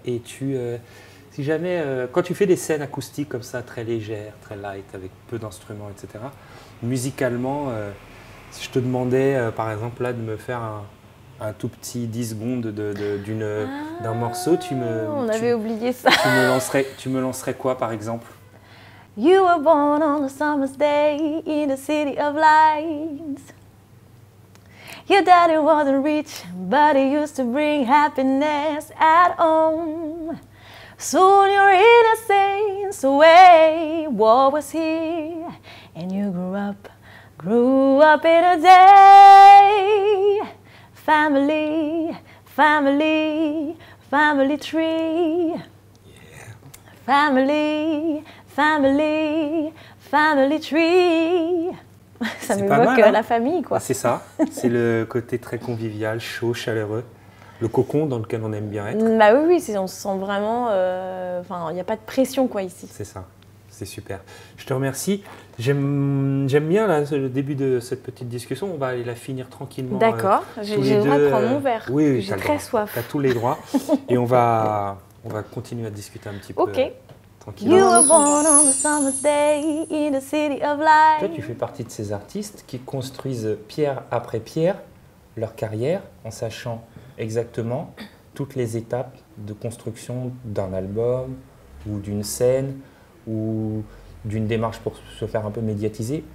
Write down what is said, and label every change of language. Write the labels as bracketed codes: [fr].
[fr] Et si jamais, quand tu fais des scènes acoustiques comme ça, très légères, très light, avec peu d'instruments, etc., musicalement, si je te demandais par exemple là de me faire un tout petit 10 secondes d'un morceau, on avait oublié ça. Tu me lancerais quoi par exemple? [en] You were born on a summer's day in the city of lights. Your daddy wasn't rich, but he used to bring happiness at home. Soon your innocence away, war was here, and you grew up in a day. Family, family, family tree. Yeah. Family, family, family tree. [fr] Ça m'évoque la famille, quoi. Ah, c'est ça, c'est le côté très convivial, chaud, chaleureux. Le cocon dans lequel on aime bien être. Bah oui, on se sent vraiment... Enfin, il n'y a pas de pression, quoi, ici. C'est ça, c'est super. Je te remercie. J'aime bien là, le début de cette petite discussion. On va aller la finir tranquillement. D'accord, j'ai le droit de prendre mon verre. Oui, j'ai très soif. Tu as tous les droits. Et on va continuer à discuter un petit peu. Ok. Tranquillement. [en] You were born on a summer's day in the city of light. [fr] Toi, tu fais partie de ces artistes qui construisent pierre après pierre leur carrière en sachant exactement toutes les étapes de construction d'un album ou d'une scène ou d'une démarche pour se faire un peu médiatiser.